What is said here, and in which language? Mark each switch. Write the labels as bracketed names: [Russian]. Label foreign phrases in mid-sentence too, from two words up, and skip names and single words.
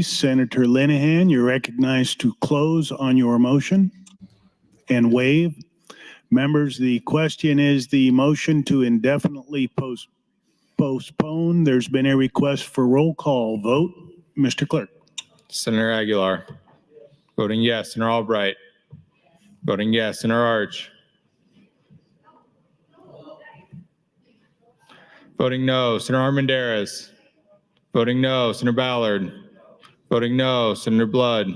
[English] Senator Linehan, you're recognized to close on your motion and waive. Members, the question is the motion to indefinitely postpone. There's been a request for roll call vote. Mr. Clerk. Senator Aguilar. Voting yes, Senator Albright. Voting yes, Senator Arch. Voting no, Senator Armendariz. Voting no, Senator Ballard. Voting no, Senator Blood.